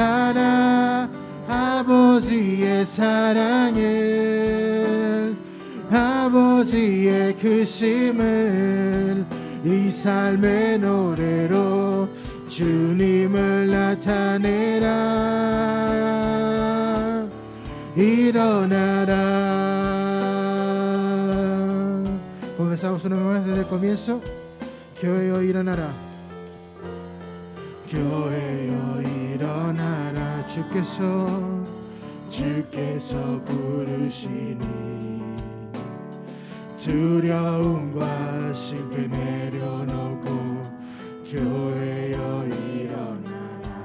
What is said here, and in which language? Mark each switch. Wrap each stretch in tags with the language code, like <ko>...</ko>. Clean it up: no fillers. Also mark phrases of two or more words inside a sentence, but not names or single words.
<ko>노래하라 아버지의 사랑을 아버지의 크심을 이 삶의 노래로 주님을 나타내라. 일어나라.</ko> <es>Comenzamos una vez más desde el comienzo.</es> <ko>교회여 일어나라. 교회여 일어나라. 주께서 부르시니 두려움과 실패 내려놓고 교회여 일어나라.</ko>